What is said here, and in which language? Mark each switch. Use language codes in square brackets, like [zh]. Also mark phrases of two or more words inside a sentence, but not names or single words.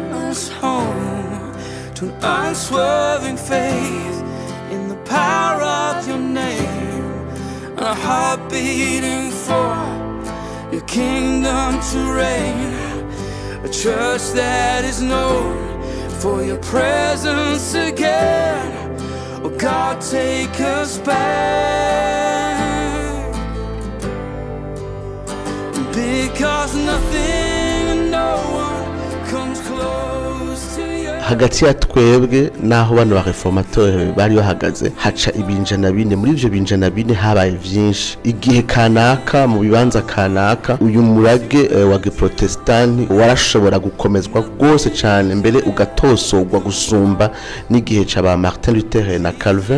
[en] us home to an unswerving faith in the power of your name, and a heart beating for your kingdom to reign, a church that is known for your presence again. Oh God, take us back, because nothing and no one comes close to you. [rn] Hagati ya twebwe naho bano ba reformateur bari bahagaze haca ibinjana bine. Muri ivyo binjana bine habaye vyinshi. Igihe kanaka mu bibanza kanaka uyu murage wa Giprotestanti warashobora gukomezwa rwose cyane, mbere ugatosorwa gusumba n'igihe c'aba Martin Luther na Calvin.